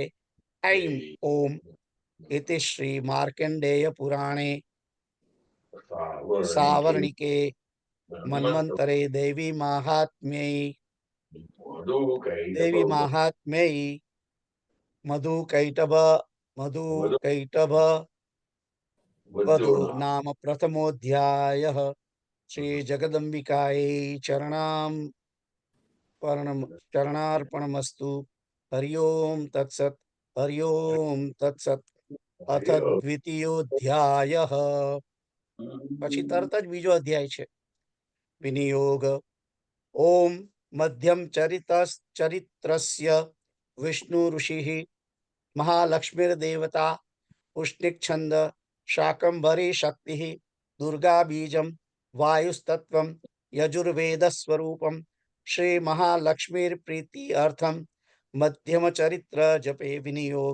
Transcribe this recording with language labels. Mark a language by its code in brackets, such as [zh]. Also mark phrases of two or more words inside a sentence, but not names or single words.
[sa] ऐं ओम् इति श्री मार्कण्डेय पुराणे सावर्णिके मन्वन्तरे देवी माहात्म्यै मधुकैटभ वधु नाम प्रथमोऽध्यायः। श्री जगदम्बिकायै चरणार्पणमस्तु। हरि ओम तत्सत्। हरि ओम तत्सत्। अथ द्वितीयोऽध्यायः। [gu] પછી તરત જ બીજો અધ્યાય છે વિનિયોગ। [sa] ઓમ મધ્યમ ચરિત્રસ્ય વિષ્ણુ ઋષિः महालक्ष्मीर्देवता पुष्टिच्छन्द शाकंभरी शक्तिः दुर्गा बीजं वायुस्तत्वं यजुर्वेदस्वरूपं श्री महालक्ष्मीर्प्रीति अर्थं मध्यम चरित्र जपे विनियोग।